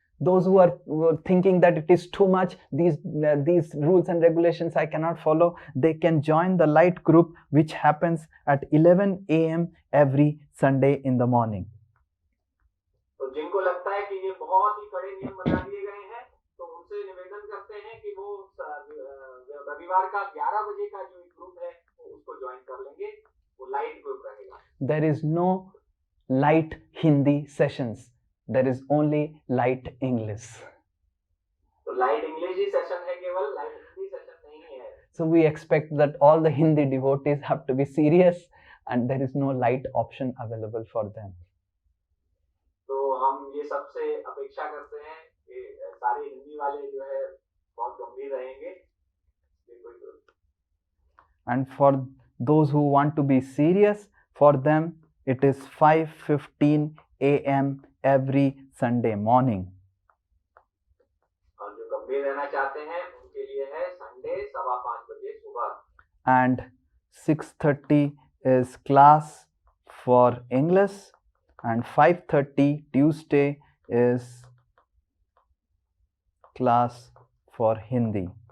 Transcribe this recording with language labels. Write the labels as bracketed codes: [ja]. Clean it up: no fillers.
[en] Those who are thinking that it is too much, these rules and regulations I cannot follow, they can join the light group which happens at 11 a.m. every Sunday in the morning. [hi] तो जिनको लगता है कि ये बहुत ही कड़े नियम बना दिए गए हैं, तो उनसे निवेदन करते हैं कि वो रविवार का 11 बजे का जो ग्रुप है उसको ज्वाइन कर लेंगे, वो लाइट ग्रुप रहेगा. [en] There is no light Hindi sessions. There is only light English. [hi] तो लाइट इंग्लिश ही सेशन है केवल, लाइट हिंदी सेशन नहीं है. [en] So we expect that all the Hindi devotees have to be serious and there is no light option available for them. [hi] तो हम ये सबसे अपेक्षा करते हैं कि हिंदी वाले जो है बहुत गंभीर रहेंगे, ये कोई तो [en] And for those who want to be serious, for them it is 5:15 a.m. every Sunday morning. [hi] और जो गंभीर रहना चाहते हैं उनके लिए है संडे 5:15 बजे सुबह, [en] And 6:30 is class for English, and 5:30 Tuesday is class for Hindi.